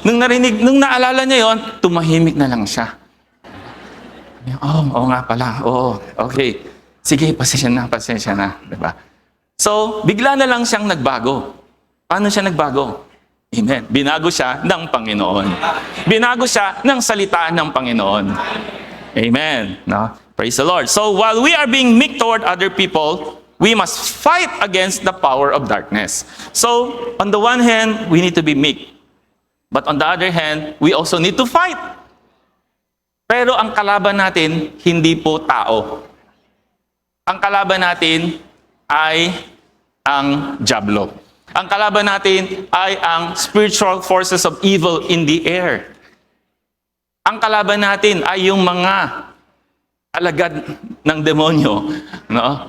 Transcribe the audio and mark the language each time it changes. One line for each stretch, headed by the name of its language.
Filipino: Nung naalala niya 'yon, tumahimik na lang siya. Oo nga pala. Oo, okay. Sige, pasensya na, 'di ba? So, bigla na lang siyang nagbago. Paano siya nagbago? Amen. Binago siya ng Panginoon. Binago siya ng salita ng Panginoon.
English: Amen. No? Praise the Lord. So, while we are being meek toward other people, we must fight against the power of darkness. So, on the one hand, we need to be meek. But on the other hand, we also need to fight.
Filipino: Pero ang kalaban natin, hindi po tao. Ang kalaban natin ay ang dyablo. Ang kalaban natin ay ang
English: spiritual forces of evil in the air.
Filipino: Ang kalaban natin ay yung mga alagad ng demonyo, no?